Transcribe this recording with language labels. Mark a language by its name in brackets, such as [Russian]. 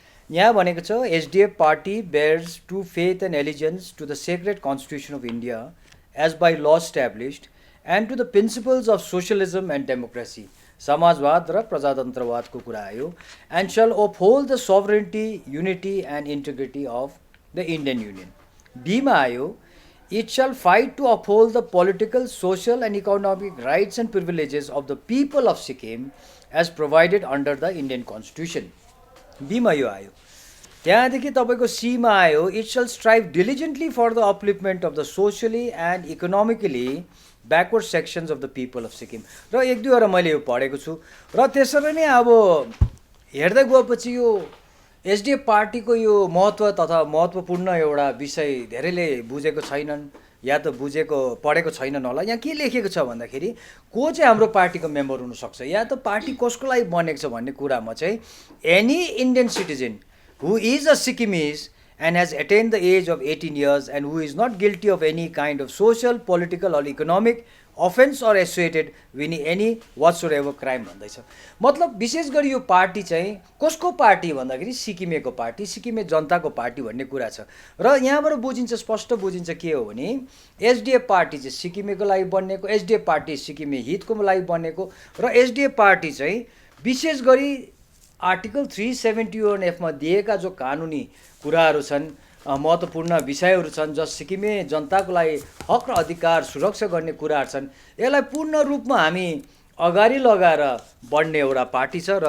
[English] यहाँ भनेको छ SDF party bears true faith and allegiance to the sacred constitution of India as by law established and to the principles of socialism and democracy, [Nepali] समाजवाद र प्रजातन्त्रवादको कुरा आयो, [English] And shall uphold the sovereignty, unity and integrity of the Indian union. [Nepali] बीमा आयो [English] it shall fight to uphold the political, social and economic rights and privileges of the people of Sikkim as provided under the Indian Constitution। [Nepali] बीमा यो आयो। त्यहाँदेखि तपाईँको सीमा आयो [English] it shall strive diligently for the upliftment of the socially and economically backward sections of the people of Sikkim। [Nepali] र 1-2वटा मैले यो पढेको छु र त्यसरी नै अब हेर्दै गएपछि यो एसडिएफ पार्टीको यो महत्त्व तथा महत्त्वपूर्ण एउटा विषय धेरैले बुझेको छैनन् या त बुझेको पढेको छैनन् होला। यहाँ के लेखेको छ भन्दाखेरि को चाहिँ हाम्रो पार्टीको मेम्बर हुनसक्छ या त पार्टी कसको लागि बनेको छ भन्ने कुरामा चाहिँ [English] any Indian citizen who is a Sikkimese and has attained the age of 18 years and who is not guilty of any kind of social, political or economic offense or associated with any whatsoever crime [Nepali] भन्दैछ। मतलब विशेष गरी यो party चाहिँ कसको party भन्दाखेरि सिक्किमेको party, सिक्किमे जनताको पार्टी भन्ने कुरा छ। र यहाँबाट बुझिन्छ, स्पष्ट बुझिन्छ के हो भने एसडिएफ पार्टी चाहिँ सिक्किमेको लागि बनेको, एसडिएफ पार्टी सिक्किमे हितको लागि बनेको र एसडिएफ पार्टी चाहिँ विशेष गरी आर्टिकल 371F मा दिएका जो कानुनी कुराहरू छन्, महत्त्वपूर्ण विषयहरू छन्, जस सिक्किमे जनताको लागि हक र अधिकार सुरक्षा गर्ने कुराहरू छन्, यसलाई पूर्ण रूपमा हामी अगाडि लगाएर बढ्ने एउटा पार्टी छ।